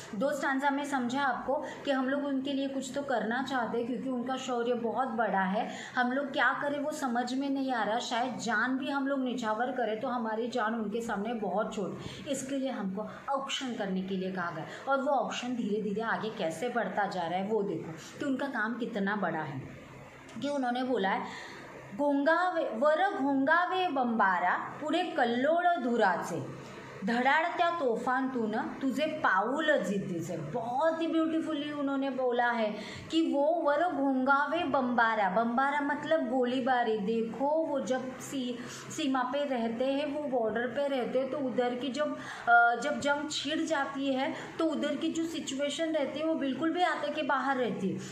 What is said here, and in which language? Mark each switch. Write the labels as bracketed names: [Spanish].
[Hindi] 2 stanza में समझा आपको कि हम लोग उनके लिए कुछ तो करना चाहते हैं, क्योंकि उनका शौर्य बहुत बड़ा है। हम लोग क्या करें वो समझ में नहीं आ रहा। शायद जान भी हम लोग निछावर करें तो हमारी जान उनके सामने बहुत छोटी, इसके लिए हमको ऑक्शन करने के लिए कहा गया। और वो ऑक्शन धीरे धीरे आगे कैसे बढ़ता जा रहा है वो देखो कि उनका काम कितना बड़ा है। कि उन्होंने बोला है, [Marathi] घोंगावे बंबारा पुढे कल्लोळ धुराचे, धडाडत्या तोफांतून तुझे पाऊल जिद्दीचे। [Hindi] बहुत ही ब्यूटीफुली उन्होंने बोला है कि वो घोंगावे बम्बारा, बम्बारा मतलब गोलीबारी। देखो वो जब सीमा पे रहते हैं, वो बॉर्डर पे रहते हैं, तो उधर की जब जंग छिड़ जाती है तो उधर की जो सिचुएशन रहती है वो बिल्कुल भी आते के बाहर रहती है।